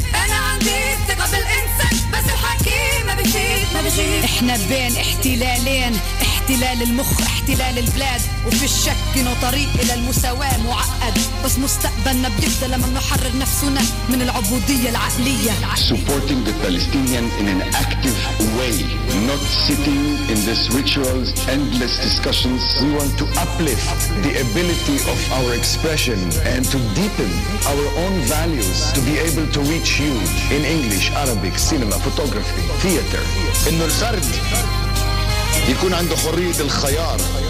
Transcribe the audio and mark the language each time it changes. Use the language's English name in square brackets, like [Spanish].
[Arabic] انا عندي ثقة بالانسان بس الحكي ما بجيب. احنا بين احتلالين احتلال المخ احتلال البلاد. وفي الشك انه طريق الى المساواة معقد بس مستقبلنا بيبدا لما نحرر نفسنا من العبودية العقلية. [English] Supporting the Palestinian in an active way, not sitting in this ritual's endless discussions. We want to uplift the ability of our expression and to deepen our own values to be able to reach you in English, Arabic, cinema, photography, theater. [Arabic] انه الفرد يكون عنده حرية الخيار.